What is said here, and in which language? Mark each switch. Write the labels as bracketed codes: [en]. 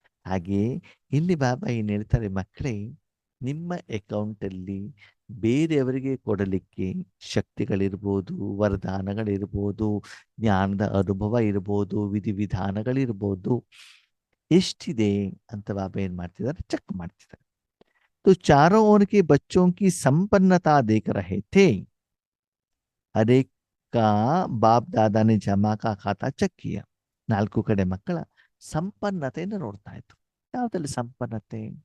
[kn] ಹಾಗೆ ಇಲ್ಲಿ ಬಾಬಾ ಏನು ಹೇಳ್ತಾರೆ, ಮಕ್ಕಳೇ ನಿಮ್ಮ ಅಕೌಂಟಲ್ಲಿ ಬೇರೆಯವರಿಗೆ ಕೊಡಲಿಕ್ಕೆ ಶಕ್ತಿಗಳಿರ್ಬೋದು, ವರದಾನಗಳಿರ್ಬೋದು, ಜ್ಞಾನದ ಅನುಭವ ಇರ್ಬೋದು, ವಿಧಿವಿಧಾನಗಳಿರ್ಬೋದು, ಎಷ್ಟಿದೆ ಅಂತ ಬಾಬಾ ಏನ್ ಮಾಡ್ತಿದ್ದಾರೆ, ಚೆಕ್ ಮಾಡ್ತಿದ್ದಾರೆ. [hi] तो चारों ओर के बच्चों की संपन्नता देख रहे थे, हर एक का बाप दादा ने जमा का खाता ಚೆಕ್ किया. [kn] ನಾಲ್ಕು ಕಡೆ ಮಕ್ಕಳ ಸಂಪನ್ನತೆಯನ್ನು ನೋಡ್ತಾ ಇತ್ತು. ಯಾವ್ದ್ರಲ್ಲಿ ಸಂಪನ್ನತೆ?